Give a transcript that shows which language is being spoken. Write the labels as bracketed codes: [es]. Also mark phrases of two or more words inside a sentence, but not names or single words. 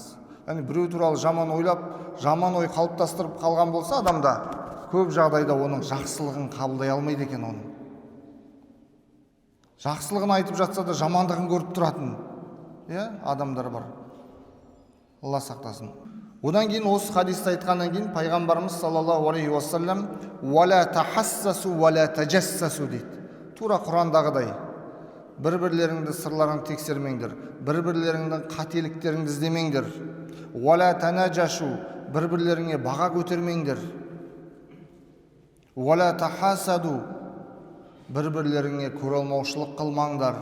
[kk] Яғни біреу туралы жаман ойлап, жаман ой қалыптастырып қалған болса адамда, көп жағдайда оның жақсылығын қабылдай алмайды екен оның. Жақсылығын айтып жатса да жамандығын көріп тұратын адамдар бар. Алла сақтасын. Одан кейін осы хадисті айтқаннан кейін пайғамбарымыз [ar] صلى الله عليه وسلم «ولا تحسسوا ولا تجسسوا» [kk] дейді. Тура Құрандағыдай. Бір-бірлеріңді сырларын тексермеңдер, бір-бірлеріңдің қателіктеріңді іздемеңдер. [ar] «ولا تناجشوا» [kk] бір-бірлеріңе баға көтермеңдер. [ar] «ولا تحاسدوا» [kk] бір-бірлеріңе көралмаушылық қылмаңдар.